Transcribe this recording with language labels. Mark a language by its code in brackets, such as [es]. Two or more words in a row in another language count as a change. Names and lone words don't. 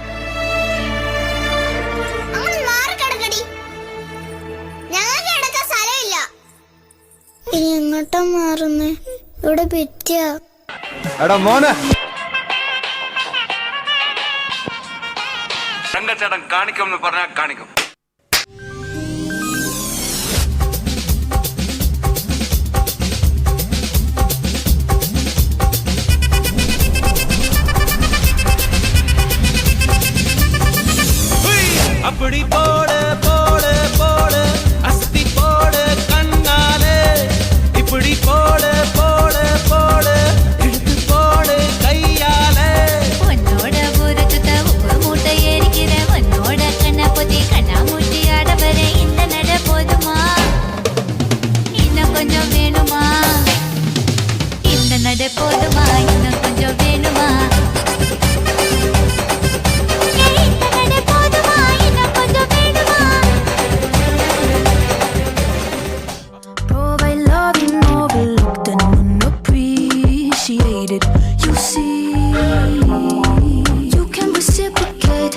[ml] ഇനി എങ്ങോട്ടാ മാറുന്നേ? ഇവിടെ പറ്റിയ മോനെ രംഗച്ചേട്ടൻ കാണിക്കും എന്ന് പറഞ്ഞാൽ കാണിക്കും. [ta] அப்படி போடு போடு போடு அஸ்தி போடு கண்ணாலே இப்படி போடு போடு போடு இழுத்து போடு கையாலே உன்னோட புறத்துட்ட உப்பு மூட்டை ஏறிக்கிற உன்னோட கண்ண பொத்தி கண்ணா மூட்டி ஆடவர இந்த நட போதுமா இன்னும் கொஞ்சம் வேணுமா இந்த நட போதுமா இன்னும் கொஞ்சம் வேணுமா [en] you see, you can reciprocate.